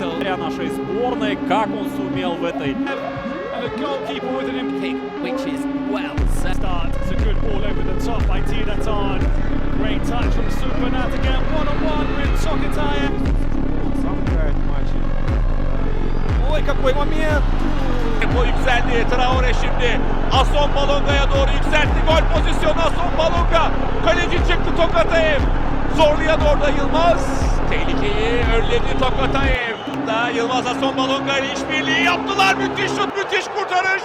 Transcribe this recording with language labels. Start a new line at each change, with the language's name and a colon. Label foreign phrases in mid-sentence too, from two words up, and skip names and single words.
Russian: вратаря нашей сборной, как он сумел в этой...
English: And the goalkeeper with an kick, which is well set. It's a good ball over the top by Tinatan. Great touch from Super now to get one-on-one with Tokotаев.
Russian: Замыкает матч. Ой, какой момент!
Turkish: Tempo yükseldi. Traore şimdi. Ason Balonga'ya doğru yükseltti. Gol pozisyonu Ason Balonga. Kaleci çıktı Tokotаев. Zorlayan orada Yılmaz. Tehlikeyi önledi Tokotаев. Da Yılmaz Ason Balonga ile işbirliği yaptılar. Müthiş şut, müthiş kurtarış.